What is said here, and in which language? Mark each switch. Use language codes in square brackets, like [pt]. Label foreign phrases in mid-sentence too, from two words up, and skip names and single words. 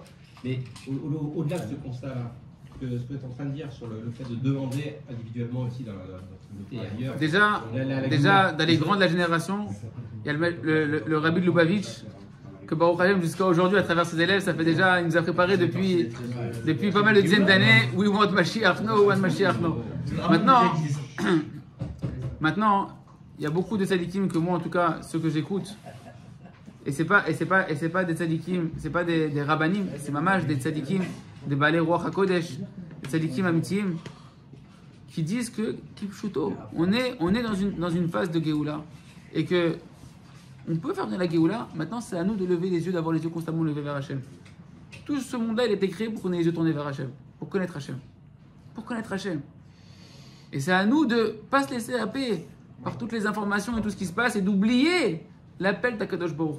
[fr] Mais au-delà de ce constat-là, ce que vous êtes en train de dire sur le fait de demander individuellement aussi dans notre communauté et ailleurs. Déjà, dans les grands de la génération, il y a le Rabbi de Lubavitch, que [he] ברוך השם [fr] jusqu'à aujourd'hui, à travers ses élèves, ça fait déjà, il nous a préparé depuis pas mal de dizaines d'années. [en] We want Mashiach no, we want Mashiach no. [fr] Maintenant, il y a beaucoup de sadikim que moi, en tout cas, ceux que j'écoute, Et c'est pas des tzadikim, c'est pas des rabbanim, c'est mamash des tzadikim, des [he] בעלי רוח הקודש, [fr] des [he] צדיקים אמיתיים, [fr] qui disent que kipshuto, on est dans une phase de Géoula et que on peut faire venir la Géoula. Maintenant, c'est à nous de lever les yeux, d'avoir les yeux constamment levés vers Hachem. Tout ce monde-là, il a été créé pour qu'on ait les yeux tournés vers Hachem, pour connaître Hachem, Et c'est à nous de pas se laisser happer par toutes les informations et tout ce qui se passe et d'oublier l'appel d' [he] הקדוש ברוך הוא.